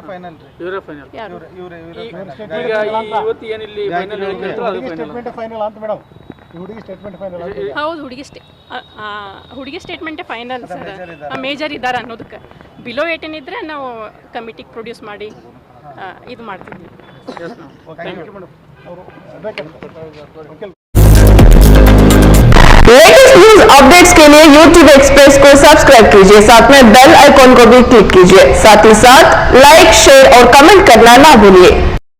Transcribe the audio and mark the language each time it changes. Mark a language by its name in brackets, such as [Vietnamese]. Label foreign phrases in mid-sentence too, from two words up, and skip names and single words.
[Kannada] ಹೌದು, ಹುಡುಗಿ [English] statement final [Kannada] ಸರ್. ಮೇಜರ್ ಇದ್ದಾರೆ ಅನ್ನೋದಕ್ಕೆ. ಬಿಲೋ 18 ಇದ್ರೆ ನಾವು [English] committee produce [Kannada] ಮಾಡಿ ಇದು ಮಾಡ್ತಿದ್ವಿ. [English] latest news updates [Hindi] के लिए YouTube एक्सप्रेस को सब्सक्राइब कीजिए, साथ में [English] bell icon [Hindi] को भी क्लिक कीजिए। साथ ही साथ [English] like, share [Hindi] और कमेंट करना ना भूलिए।